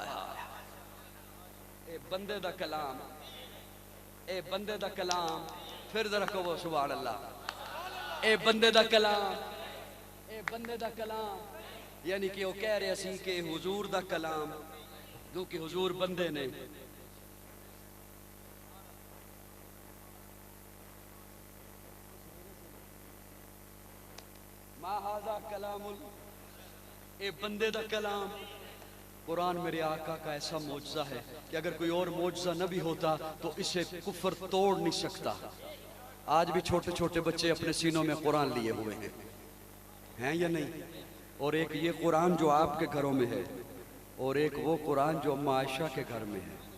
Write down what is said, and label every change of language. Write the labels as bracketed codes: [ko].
[pa] اے بندے دا کلام، اے بندے دا کلام. [ur] پھر ذرا کہو سبحان اللہ. [pa] اے بندے دا کلام، اے بندے دا کلام. یعنی کہ وہ کہہ رہے سی کہ حضور دا کلام، کیونکہ حضور بندے نے. [ar] ما ھذا [pa] کلام اے بندے دا کلام. [ur] قرآن میرے آقا کا ایسا معجزہ ہے کہ اگر کوئی اور معجزہ نہ بھی ہوتا تو اسے کفر توڑ نہیں سکتا. آج بھی چھوٹے چھوٹے بچے اپنے سینوں میں قرآن لیے ہوئے ہیں یا نہیں؟ اور ایک یہ قرآن جو آپ کے گھروں میں ہے، اور ایک وہ قرآن جو اما عائشہ کے گھر میں ہے.